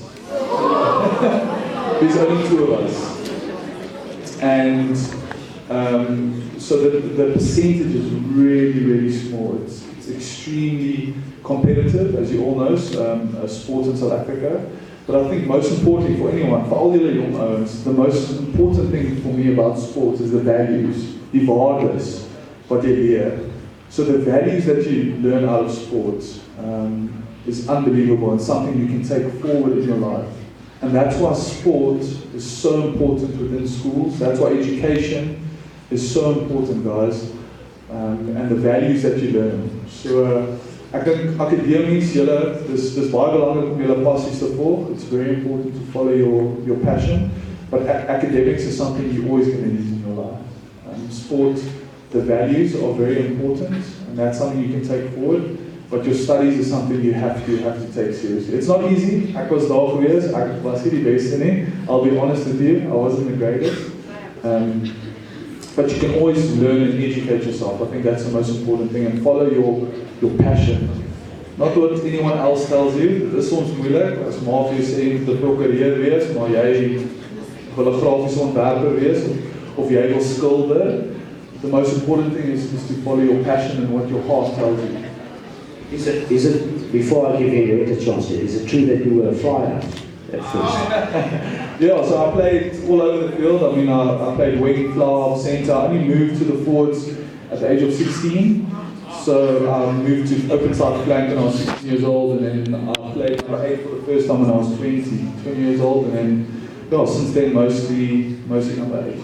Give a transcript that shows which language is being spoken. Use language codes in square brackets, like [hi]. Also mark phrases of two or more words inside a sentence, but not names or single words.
[en] There's only 2 of us. And so the percentage is really, really small. It's extremely competitive, as you all know, sports in South Africa. But I think most importantly for anyone, for all [af] julle jong ouens, [en] the most important thing for me about sports is the values, [af] die waardes wat jy leer. [en] So the values that you learn out of sports is unbelievable and something you can take forward in your life. And that's why sport is so important within schools. That's why education is so important, guys. And the values that you learn. [af] So ek dink akademies, dis baie belangrik om julle passies te volg. [en] It's very important to follow your passion. But academics is something you're always going to need in your life. Sport, the values are very important, and that's something you can take forward. But your studies is something you have to take seriously. It's not easy. [af] Ek was daar gewees. Ek was nie die beste nie. [en] I'll be honest with you. I wasn't the greatest. But you can always learn and educate yourself. I think that's the most important thing. And follow your passion. Not what anyone else tells you. [af] Dit is soms moeilik. As maar vir jou sê jy moet 'n prokureur wees, maar jy wil 'n grafiese ontwerper wees of jy wil skilder. [en] The most important thing is to follow your passion and what your heart tells you. Is it, before I give you a chance, is it true that you were a flyer at first? Yeah, so I played all over the field. I mean, I played wing, flank, centre. I only moved to the forwards at the age of 16. So I moved to open side flank when I was 16 years old, and then I played number 8 for the first time when I was 20 years old, and then, yeah, since then mostly number 8.